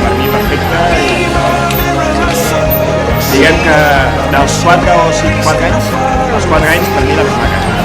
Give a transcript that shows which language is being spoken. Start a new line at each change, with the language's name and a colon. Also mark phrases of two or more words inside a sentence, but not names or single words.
Catalan: Per mi perfecte.
English: Be my mirror, my sword and
Catalan: Diguem que dels 4 o 5 anys, els 4 anys per mi la més maca.